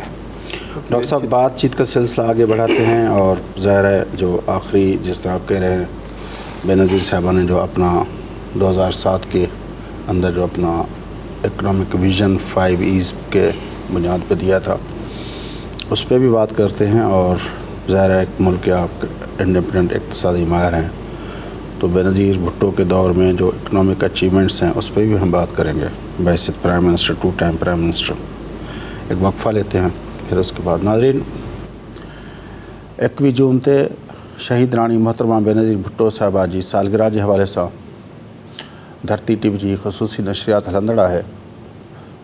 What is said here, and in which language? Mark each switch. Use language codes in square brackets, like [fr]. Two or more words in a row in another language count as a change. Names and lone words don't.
[hi] डॉक्टर साहब बातचीत का सिलसिला आगे बढ़ाते हैं, और ज़ाहिर है जो आखिरी जिस तरह आप कह रहे हैं बेनज़ीर साहबा ने जो अपना 2007 के अंदर जो अपना [en] economic vision [hi] 5 E's के बुनियाद पे दिया था, उस पर भी बात करते हैं। और ज़ाहिर है एक मुल्क के आप इंडिपेंडेंट इक़्तिसादी माहिर हैं, तो बेनज़ीर भुट्टो के दौर में जो [en] economic achievements [hi] हैं उस पर भी हम बात करेंगे बहैसियत [en] prime minister, [hi] 2 [en] time prime minister. [hi] एक वक्फ़ा लेते हैं, फिर उसके बाद नाज़रीन 21 जून ते शहीद राणी मोहतरमा बेनज़ीर भुट्टो साहिबा जी सालगिरह के हवाले से धरती TV [sd] जी ख़ुसूसी नशरियात हलंदड़ [hi] है।